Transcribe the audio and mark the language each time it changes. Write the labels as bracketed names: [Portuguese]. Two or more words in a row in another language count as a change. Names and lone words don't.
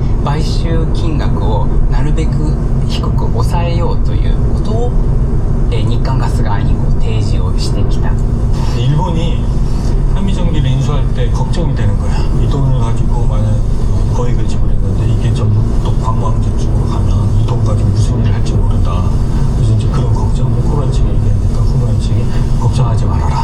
[Japanese] 買収金額をなるべく低く抑えようということを、日韓ガス側に提示をしてきた。 [Korean] 일본이 한미정기를 인수할 때 걱정이 되는 거야. 이 돈을 가지고 많은 거액을 지불했는데 이게 전부 또 관광지 쪽으로 가면 이 돈 가지고 무슨 일을 할지 모른다. 그래서 이제 그런 걱정을 코리아 측에 얘기하니까 코리아 측이 걱정하지 말아라.